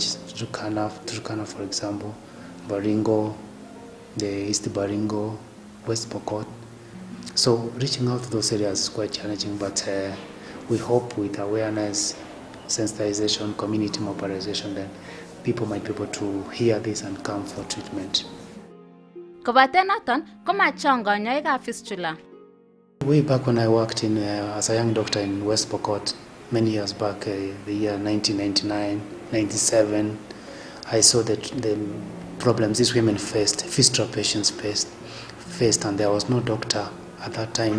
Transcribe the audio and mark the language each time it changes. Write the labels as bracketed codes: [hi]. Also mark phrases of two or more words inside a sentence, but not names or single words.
[en] Turkana, for example, Baringo, the East Baringo, West Pokot. So reaching out to those areas is quite challenging, but we hope with awareness, sensitization, community mobilization, then people might be able to hear this and come for treatment. [pko] Kobate naton, komachang kanyoikab fistula. [en] Way back when I worked in as a young doctor in West Pokot, many years back, the year 1999, 97, I saw that the problems these women faced, fistula patients faced, and there was no doctor at that time.